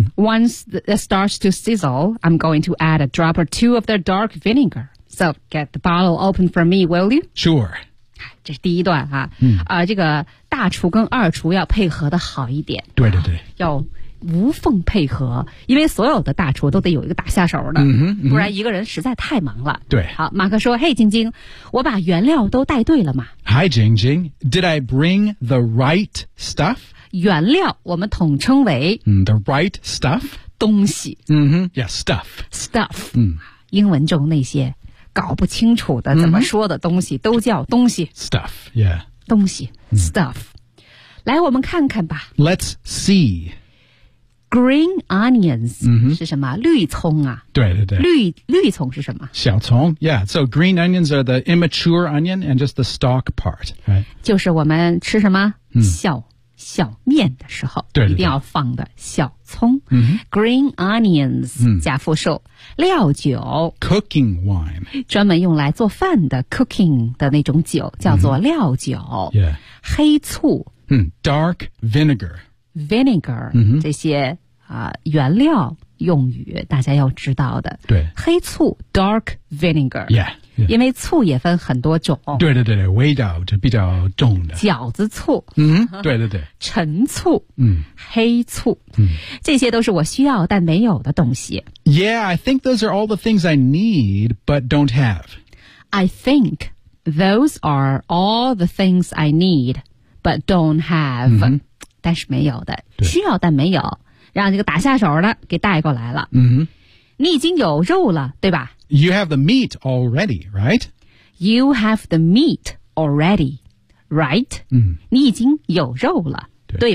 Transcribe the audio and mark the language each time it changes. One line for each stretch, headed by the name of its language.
English: Once it starts to sizzle, I'm going to add a drop or two of the dark vinegar. So get the bottle open for me, will you? Sure.
Chinese: 这是第一段哈、这个大厨跟二厨要配合的好一点。对对对。要无缝配合因为所有的大厨都得有一个打下手的、不然一个人实在太忙了。对。好马克说嘿晶晶我把原料都带对了嘛。
English: Hi, Jing Jing, did I bring the right stuff?
Chinese: 原料我们统称为、
English: the right stuff?
Chinese: 东西。
English: Stuff.
Chinese: Stuff.、英文中那些。搞不清楚的怎么说的东西、都叫东西
English: Stuff, yeah
Chinese: 东西、Stuff 来我们看看吧
English: Let's see Green onions、
Chinese: 是什么绿葱啊对对对绿葱是什么小葱
English: Yeah, so green onions are the immature onion and just the stalk part、right?
Chinese: 就是我们吃什么、小面的时候对对对一定要放的小葱、
English: Green
Chinese: onions、加复数料酒
English: Cooking wine
Chinese: 专门用来做饭的 cooking 的那种酒叫做料酒、黑醋、
English: Dark vinegar
Chinese: Vinegar、这些、原料用语大家要知道的对黑醋
English: Dark vinegar Yeah
Chinese: 因为醋也分很多种对对对味道就比较重的饺子醋对对对陈醋黑醋这些都是我需要但没有的东西
English: Yeah, I think those are all the things I need but don't have I think those are all the things I need but don't have
Chinese: 但是没有的需要但没有让这个打下手的给带过来了你已经有肉了对吧
English: You have the meat already, right? You have the meat already, right?
Chinese: 你已经有肉了对